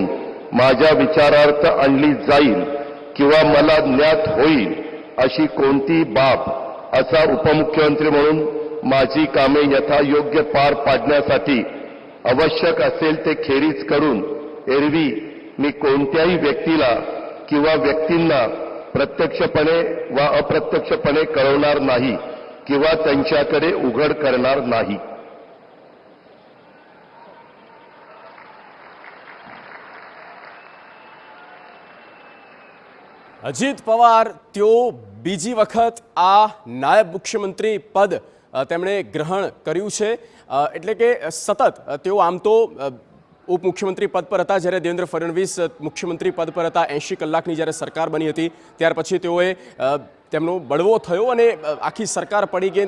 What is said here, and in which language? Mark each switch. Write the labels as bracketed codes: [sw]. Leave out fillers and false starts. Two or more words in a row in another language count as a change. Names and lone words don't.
[mr] माझ्या विचारार्थ आणली जाईल किंवा मला ज्ञात होईल अशी कोणती बाब असा उपमुख्यमंत्री म्हणून माझी कामे यथायोग्य पार पाडण्यासाठी आवश्यक असेल ते खेरीज करून एरवी मी कोणत्याही व्यक्तीला किंवा व्यक्तींना प्रत्यक्षपणे वा अप्रत्यक्षपणे कळवणार नाही किंवा त्यांच्याकडे उघड करणार नाही। [gu] અજિત પવાર ત્યો બીજી વખત આ નાયબ મુખ્યમંત્રી પદ તેમણે ગ્રહણ કર્યું છે। એટલે કે સતત તેઓ આમ તો ઉપમુખ્યમંત્રી પદ પર હતા જ્યારે દેવેન્દ્ર ફડણવીસ મુખ્યમંત્રી પદ પર હતા। 80 કલાકની જ્યારે સરકાર બની હતી ત્યાર પછી તેઓએ તેમનો બળવો થયો અને આખી સરકાર પડી ગઈ।